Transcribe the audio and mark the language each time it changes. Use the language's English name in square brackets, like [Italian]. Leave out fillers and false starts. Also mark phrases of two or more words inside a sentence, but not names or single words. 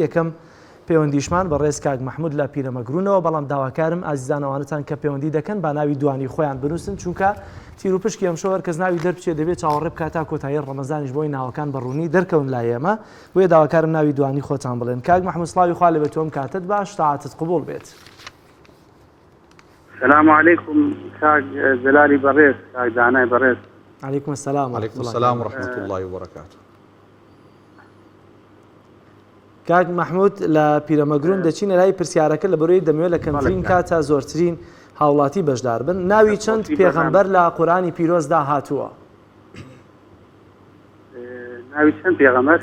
[Central Kurdish] یەکەم پەیوەندیشمان بە ڕێز کاک مەحموود لە پیرەمەگرونەوە، بەڵام داواکارم ئازیزانەوانتان کە پەیوەندی دەکەن با ناوی دوانی خۆیان بنووسن، چونکە تیر و پشکی ئەم شەوە کەس ناوی دەربچێت دەبێت چاوەڕێ بکات تا کۆتایی ڕەمەزانیش بۆی ناوەکان بەڕوونی دەرکەون لای ئێمە. بۆیە داواکارم ناوی دوانی خۆتان بڵێن. کاک مەحموود، سڵاوی خوا لێبێت، تۆم کاتت باش، تاعەتت قبوڵ بێت. [Arabic] السلام عليكم [Central Kurdish] كاك زلالي بريس كاك داناي بريس. [Arabic] عليكم السلام. وعليكم السلام ورحمة الله وبركاته. [Central Kurdish] کاک مەحموود لە پیرەمەگرون دەچینە لای پرسیارەکە لە بەرەوەی دەمەوێت لە کەمترین کاتە زۆرترین هاوڵاتی بەشدار بن. ناوی چەند پێغەمبەر لە قورئانی پیرۆزدا هاتووە؟ ناوی چەند پێغەمبەر؟